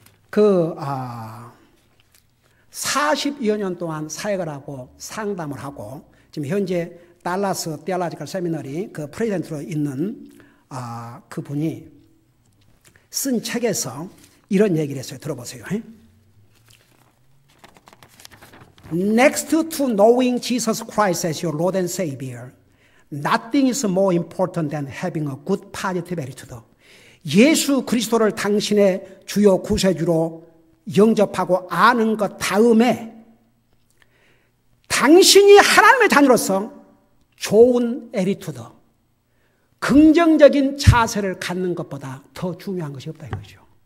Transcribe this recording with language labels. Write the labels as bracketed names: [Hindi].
[Korean] 그 40여 년 동안 사역을 하고 상담을 하고 지금 현재 달라스 테올로지컬 세미너리 그 프레젠트로 있는 그 분이 쓴 책에서 이런 얘기를 했어요. 들어보세요. [English] Next to knowing Jesus Christ as your Lord and Savior, nothing is more important than having a good positive attitude. [Korean] 예수 그리스도를 당신의 주요 구세주로 영접하고 아는 것 다음에 당신이 하나님의 자녀로서 좋은 애리투드, 긍정적인 자세를 갖는 것보다 더 중요한 것이 없다 이거죠.